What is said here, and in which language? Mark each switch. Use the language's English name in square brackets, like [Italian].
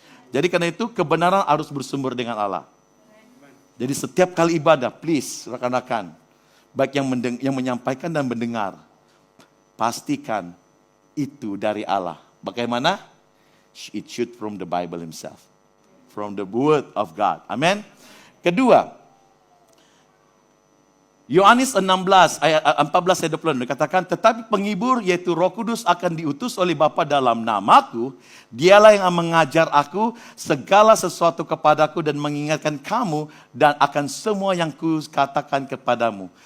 [Indonesian] Jadi karena itu kebenaran harus bersumber dengan Allah. Jadi setiap kali ibadah, please rekan-rekan, baik yang menyampaikan dan mendengar, pastikan itu dari Allah. Bagaimana? [English] It should from the Bible himself. From the word of God. Amen. [Indonesian] Kedua, Yohanes 16 ayat 14 ayat 20 dikatakan, tetapi penghibur yaitu Roh Kudus akan diutus oleh Bapa dalam namaku. Dialah yang mengajar aku segala sesuatu kepadaku dan mengingatkan kamu dan akan semua yang kukatakan kepadamu.